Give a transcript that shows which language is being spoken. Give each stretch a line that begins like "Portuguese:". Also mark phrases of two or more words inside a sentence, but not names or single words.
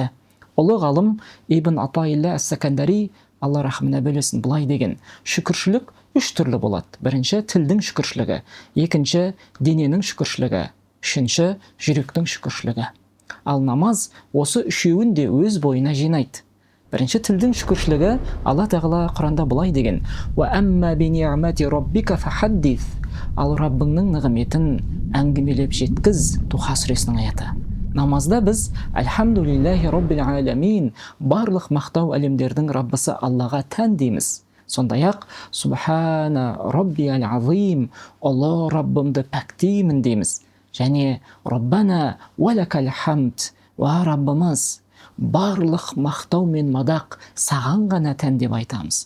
Kazakh: Ұлы ғалым Ибн Атаилла Ас-Сакандари, Алла рахмына бөлесін, былай деген: шүкіршілік үш түрлі болады. Бірінші тілдің шүкіршілігі, екінші дененің шүкіршілігі, үшінші жүректің шүкіршілігі. Ал намаз осы үшеуін де өз бойына жинайды. Бірінші тілдің шүкіршілігі, Алла тағала Құранда былай деген:
Arabic: «وأما بنعمة ربك فحدث».
Kazakh: Ал Раббыңның нығметін әңгімелеп жеткіз. Туха сүресінің аяты. Намазда біз
Arabic: «الحمد لله رب العالمين»,
Kazakh: барлық мақтау әлемдердің Раббысы Аллаға тән дейміз. Сондай-ақ
Arabic: «سبحان ربي العظيم»,
Kazakh: ұлы Раббымды пәктеймін дейміз. Және
Arabic: «ربنا ولك الحمد»,
Kazakh: «Ва Раббымыз, барлық мақтау мен мадақ саған ғана тән» деп айтамыз.